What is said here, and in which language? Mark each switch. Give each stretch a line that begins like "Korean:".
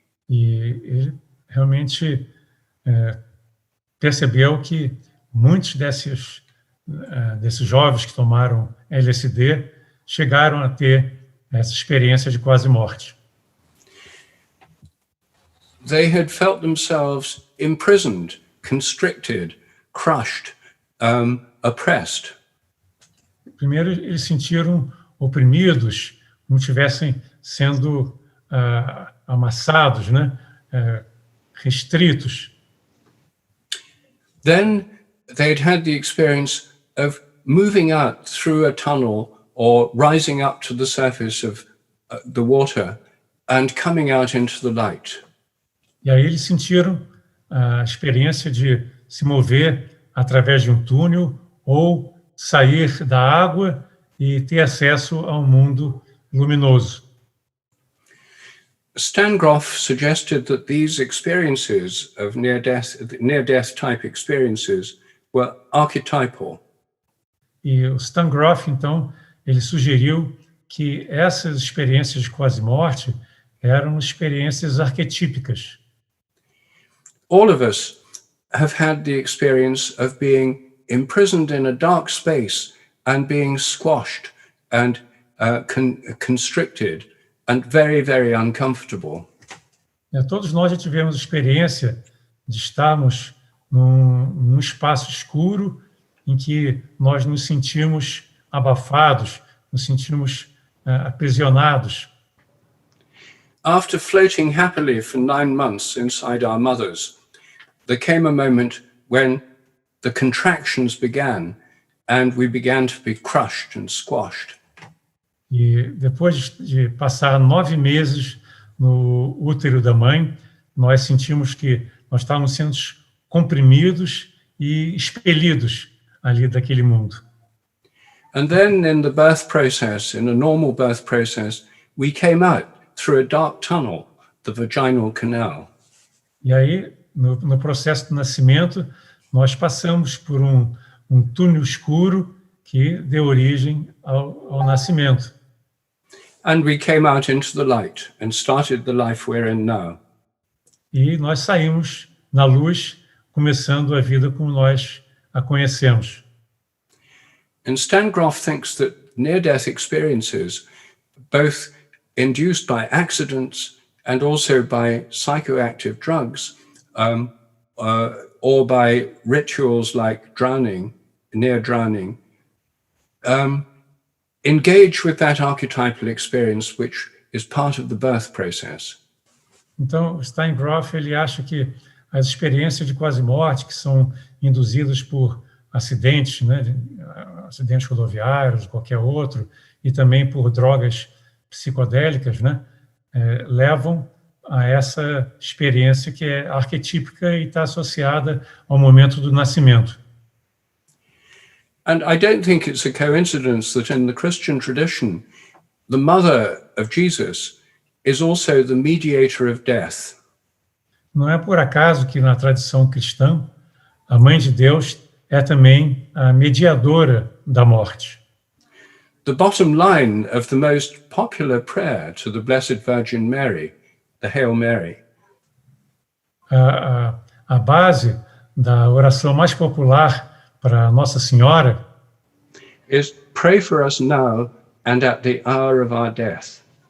Portuguese: E ele realmente percebeu que muitos desses jovens que tomaram LSD chegaram a ter essa experiência de quase morte.
English: They had felt themselves imprisoned, constricted, crushed, oppressed.
Portuguese: Primeiro, eles sentiram oprimidos, como estivessem sendo amassados, né? Restritos.
English: Then they'd had the experience of moving out through a tunnel or rising up to the surface of the water and coming out into the light.
Portuguese: E aí eles sentiram a experiência de se mover através de um túnel ou sair da água e ter acesso a um mundo luminoso.
English: Stan Grof suggested that these experiences of near-death type experiences were archetypal.
Portuguese: E o Stan Grof, então, ele sugeriu que essas experiências de quase morte eram experiências arquetípicas.
English: All of us have had the experience of being imprisoned in a dark space and being squashed and constricted and very, very uncomfortable.
Portuguese: Todos nós já tivemos experiência de estarmos num espaço escuro em que nós nos sentimos abafados, nos sentimos aprisionados.
English: After floating happily for 9 months inside our mothers, there came a moment when the contractions began and we began to be crushed and squashed.
Portuguese: E depois de passar 9 meses no útero da mãe, nós sentimos que nós estávamos sendo comprimidos e expelidos ali daquele mundo.
English: And then in the birth process, in a normal birth process, we came out through a dark tunnel, the vaginal canal.
Portuguese: E aí, no processo do nascimento, nós passamos por um túnel escuro que deu origem ao nascimento.
English: And we came out into the light and started the life we're in now.
Portuguese: E nós saímos na luz, começando a vida como nós a conhecemos.
English: And Stan Groff thinks that near-death experiences, both induced by accidents and also by psychoactive drugs, or by rituals like drowning, near drowning, engage with that archetypal experience, which is part of the birth process.
Portuguese: Então, o Stan Groff, ele acha que as experiências de quase morte, que são induzidas por acidentes, né, acidentes rodoviários, qualquer outro, e também por drogas psicodélicas, né, levam a essa experiência que é arquetípica e está associada ao momento do nascimento.
English: And I don't think it's a coincidence that in the Christian tradition, the mother of Jesus is also the mediator of death.
Portuguese: Não é por acaso que na tradição cristã, a Mãe de Deus é também a mediadora da morte.
English: The bottom line of the most popular prayer to the Blessed Virgin Mary, the Hail Mary,
Portuguese: A base da oração mais popular para Nossa Senhora
English: is pray for us now and at the hour of our death.